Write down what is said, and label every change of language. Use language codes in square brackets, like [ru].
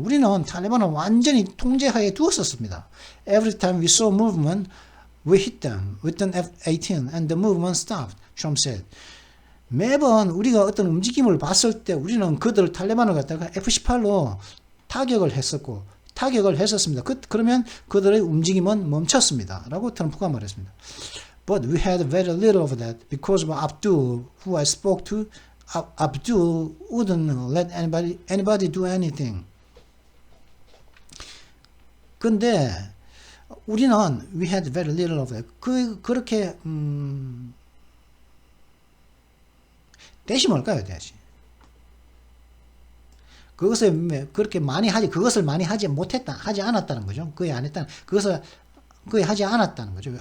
[ko] 우리는 탈레반을 완전히 통제하에 두었었습니다. [en] Every time we saw movement, we hit them with an F-18 and the movement stopped, Trump said. [ko] 매번 우리가 어떤 움직임을 봤을 때 우리는 탈레반을 갖다가 F-18로 타격을 했었습니다. 그러면 그들의 움직임은 멈췄습니다. 라고 트럼프가 말했습니다. [en] But we had very little of that because of Abdul, who I spoke to. Abdul wouldn't let anybody do anything. [ko] 근데 우리는 [en] we had very little of that. [ko] 그렇게 대시 뭘까요, 대시? 그것을 많이 하지 않았다는 거죠. 그것을 하지 않았다는 거죠.